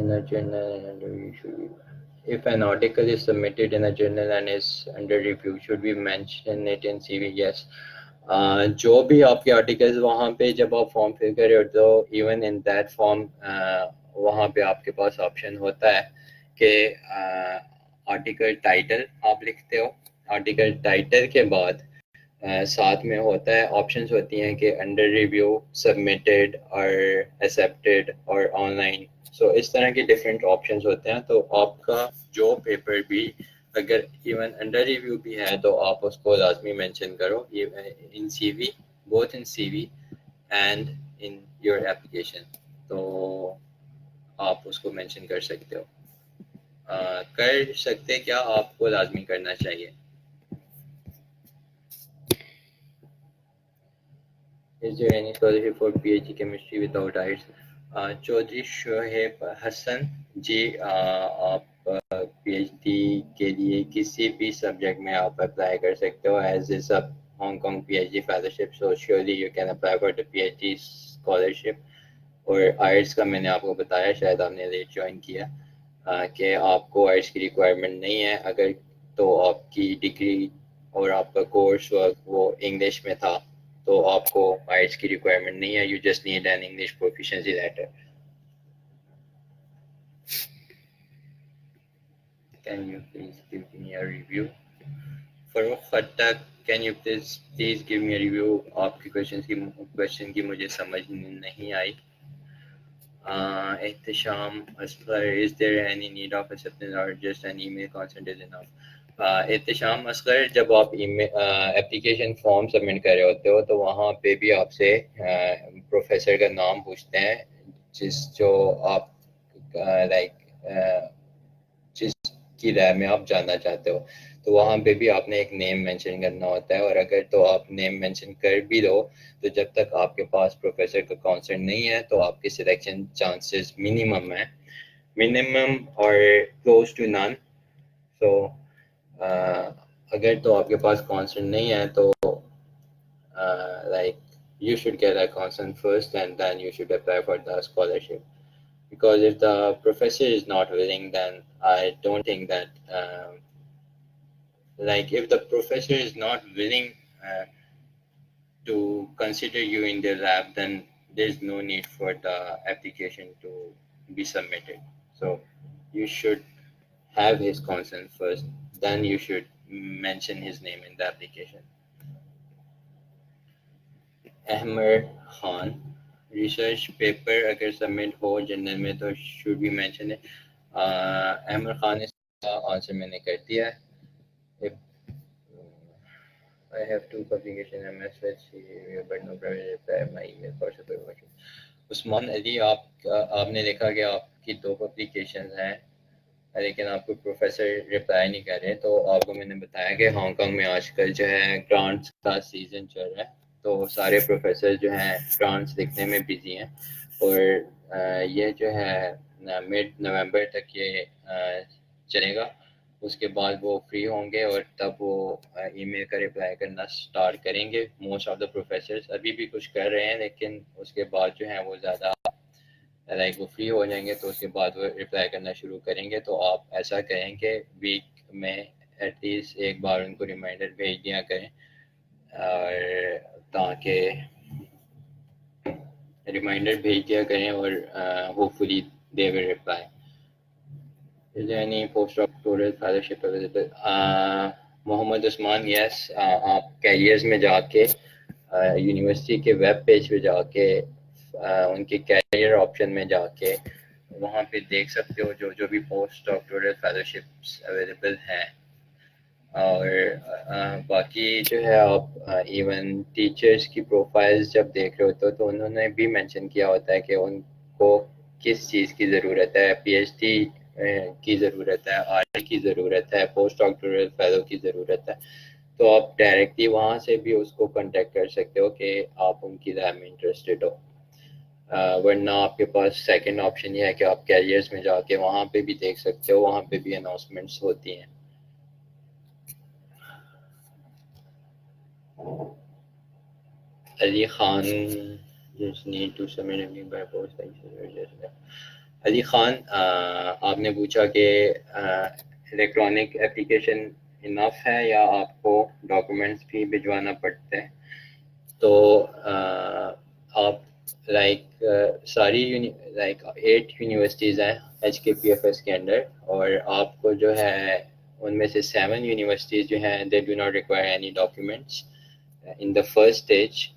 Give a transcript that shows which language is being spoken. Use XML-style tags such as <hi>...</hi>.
<en>journal and you should be, if an article is submitted in a journal and is under review, should we mention it in CV? Yes.</en> <ur>جو بھی آپ کے articles وہاں پہ جب آپ form fill کرے ہو تو ایون ان دیٹ فارم وہاں پہ آپ کے پاس آپشن ہوتا ہے کہ آرٹیکل ٹائٹل آپ لکھتے ہو. آرٹیکل ٹائٹل کے بعد ساتھ میں ہوتا ہے آپشنز ہوتی ہیں کہ انڈر ریویو, سبمیٹڈ اور ایکسیپٹیڈ اور آن لائن. سو اس طرح کے ڈفرینٹ آپشنز ہوتے ہیں. تو آپ کا جو پیپر بھی اگر ایون انڈر ریویو بھی ہے تو آپ اس کو لازمی مینشن کرو ان سی وی,</ur> <en>Both in C we and in your application.</en> <ur>تو آپ اس کو مینشن کر سکتے ہو. کر سکتے کیا, آپ کو لازمی کرنا چاہیے.</ur> <en>Is there any scholarship for PhD chemistry without IELTS?</en> <ur>Chaudhry Shoaib حسن جی, آپ پی ایچ ڈی کے لیے کسی بھی سبجیکٹ میں آپ اپلائی کر سکتے ہو</ur> <en>As is a Hong Kong P H D fellowship. So surely you can apply for the P H D scholarship.</en> <ur>اور آئلٹس کا میں نے آپ کو بتایا, شاید آپ نے لیٹ جوائن کیا, کہ آپ کو آئلٹس کی ریکوائرمنٹ نہیں ہے. اگر تو آپ کی ڈگری اور آپ کا کورس وہ انگلش میں تھا تو آپ کو آئلٹس کی ریکوائرمنٹ نہیں ہے.</ur> <en>You just need an English proficiency letter. Can you please give me a review? Farrukh Khattak, can you please give me review.</en> <ur>آپ کی کوشچن کی مجھے سمجھ نہیں آئی.</ur> <en>Ehtisham Asghar, is there any need of acceptance or just an email consent is enough.</en> <ur>Ehtesham Asghar, جب آپ application form submit کر رہے ہوتے ہو تو وہاں پہ بھی آپ سے پروفیسر کا نام پوچھتے ہیں جو آپ لائک جس کی رائے میں آپ جاننا چاہتے ہو. تو وہاں پہ بھی آپ نے ایک نیم مینشن کرنا ہوتا ہے. اور اگر تو آپ نیم مینشن کر بھی دو تو جب تک آپ کے پاس پروفیسر کا کانسنٹ نہیں ہے تو آپ کے سلیکشن چانسز منیمم ہیں, منیمم اور</ur> <en>Close to none.</en> <ur>سو اگر تو آپ کے پاس کانسنٹ نہیں ہے تو like</ur> <en>you should get a consent first and then you should apply for the scholarship. Because if the professor is not willing, then I don't think that like if the professor is not willing to consider you in their lab, then there's no need for the application to be submitted. So you should have his consent first, then you should mention his name in the application.</en> <ur>Ahmad Khan, research paper اگر submit ہو general میں تو</ur> <en>should be mention</en> <ur>ہے. احمد خان اس کا answer میں نے کر دیا ہے.</ur> <en>I have two publications MS but no private reply my email for supervision.</en> <ur>عثمان علی, آپ نے دیکھا کہ آپ کی 2 پبلیکیشنز ہیں لیکن آپ کو پروفیسر رپلائی نہیں کر رہے. تو آپ کو میں نے بتایا کہ ہانگ کانگ میں آج کل جو ہے گرانٹس کا سیزن چل رہا ہے, تو سارے پروفیسر جو ہیں گرانٹس لکھنے میں بزی ہیں. اور یہ جو ہے مڈ نومبر تک یہ چلے گا. اس کے بعد وہ فری ہوں گے اور تب وہ ای میل کا رپلائی کرنا سٹارٹ کریں گے.</ur> <en>most of the professors</en> <ur>ابھی بھی کچھ کر رہے ہیں لیکن اس کے بعد جو ہیں وہ زیادہ لائک وہ فری ہو جائیں گے تو اس کے بعد وہ رپلائی کرنا شروع کریں گے. تو آپ ایسا کریں کہ ویک میں ایٹ لیسٹ ایک بار ان کو ریمائنڈر بھیج دیا کریں, اور تاکہ ریمائنڈر بھیج دیا کریں اور</ur> <en>Hopefully they will reply. Is there any postdoctoral fellowship available?</en> <ur>Muhammad Usman, یس, آپ کیریئرز میں جا کے یونیورسٹی کے ویب پیج پہ جا کے ان کے کیریئر آپشن میں جا کے وہاں پہ دیکھ سکتے ہو جو بھی پوسٹ ڈاکٹورل فیلوشپس اویلیبل ہیں. اور باقی جو ہے آپ ایون ٹیچرز کی پروفائلز جب دیکھ رہے ہوتے ہو تو انہوں نے بھی مینشن کیا ہوتا ہے کہ ان کو کس چیز کی ضرورت ہے. پی ایچ ڈی کی ضرورت ہے, آر کی ضرورت ہے, پوسٹ ڈاکٹورل فیلو کی ضرورت ہے. تو آپ ڈائریکٹلی وہاں سے بھی اس کو کانٹیکٹ کر سکتے ہو کہ آپ ان کی رائے میں انٹرسٹڈ ہو. ورنہ آپ کے پاس سیکنڈ آپشن یہ ہے کہ آپ کیریئرز میں جا کے وہاں پہ بھی دیکھ سکتے ہو, وہاں پہ بھی اناؤنسمنٹس ہوتی ہیں.</ur> <en>Ali Khan, just need to submit a link by post.</en> <ur>Ali Khan آپ نے پوچھا کہ الیکٹرانک اپلیکیشن انف ہے یا آپ کو ڈاکومنٹس بھی بھجوانا پڑتے ہیں. تو آپ لائک ساری لائک 8 یونیورسٹیز ہیں ایچ کے پی ایف ایس کے انڈر, اور آپ کو جو ہے ان میں سے 7 یونیورسٹیز جو ہیں</ur> <en>They do not require any documents in the first stage.</en>